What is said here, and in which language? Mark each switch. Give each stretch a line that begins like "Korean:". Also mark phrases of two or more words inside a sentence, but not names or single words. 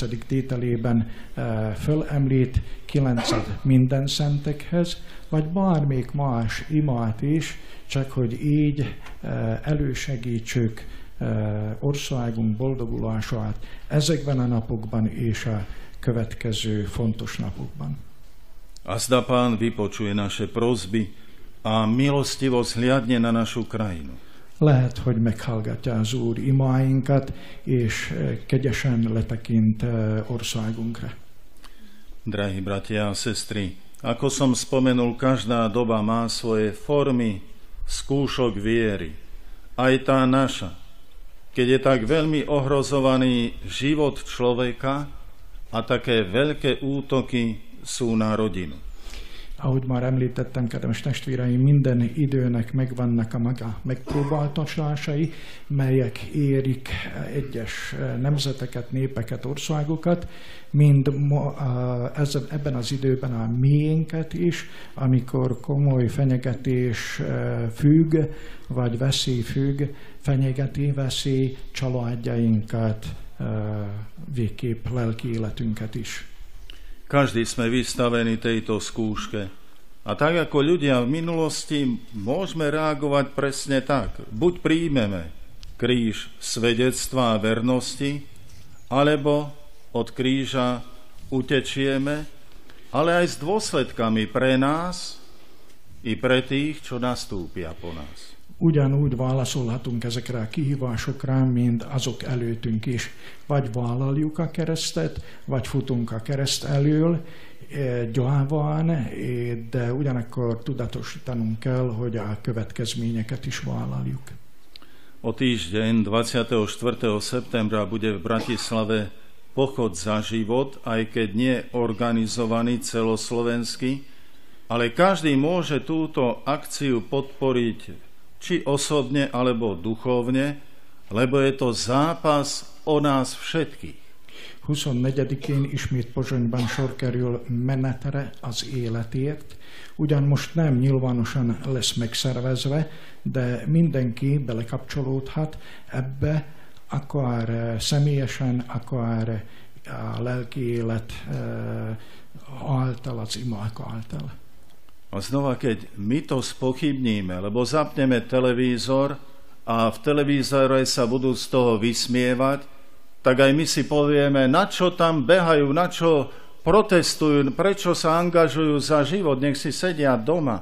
Hungarian: tételében fölemlít, 9 minden szentekhez, vagy bármelyik más imát is, csak hogy így elősegítsük országunk boldogulását ezekben a napokban és a következő fontos napokban.
Slovak: A zda Pán vypočuje naše prosby a milostivo zhliadne na našu krajinu.
Hungarian: Lehet, hogy meghallgatja az Úr imáinkat, és kegyesen letekint országunkra.
Slovak: Drahí bratia a sestry, ako som spomenul, každá doba má svoje formy skúšok viery. Aj tá naša, keď je tak veľmi ohrozovaný život človeka a také veľké útoky sú na rodinu.
Hungarian: Ahogy már említettem, kedves testvéreim, minden időnek megvannak a maga megpróbáltatásai, melyek érik egyes nemzeteket, népeket, országokat, mind ebben az időben a miénket is, amikor komoly fenyegetés függ, vagy veszély függ, fenyegeti veszély családjainkat, végképp lelki életünket is.
Slovak: Každý sme vystavení tejto skúške. A tak ako ľudia v minulosti môžeme reagovať presne tak. Buď príjmeme kríž svedectva a vernosti, alebo od kríža utečieme, ale aj s dôsledkami pre nás i pre tých, čo nastúpia po nás.
Hungarian: Ugyanúgy válaszolhatunk ezekre a kihívásokra, mint azok előttünk is. Vagy vállaljuk a keresztet, vagy futunk a kereszt elől, gyáván, de ugyanakkor tudatosítanunk kell, hogy a következményeket is vállaljuk.
Slovak: O týždeň 24. septembra bude v Bratislave pochod za život, aj keď nie organizovaný celoslovenský, ale každý môže túto akciu podporiť či osobne, alebo duchovne, lebo je to zápas o nás všetkých.
Hungarian: 24-én ismét Pozsonyban sor kerül menetre az életért. Ugyan most nem nyilvánosan lesz megszervezve, de mindenki belekapcsolódhat ebbe, akár személyesen, akár a lelki élet által, az imák által.
Slovak: A znova, keď my to spochybníme, lebo zapneme televízor a v televízore sa budú z toho vysmievať, tak aj my si povieme, na čo tam behajú, na čo protestujú, prečo sa angažujú za život, nech si sedia doma.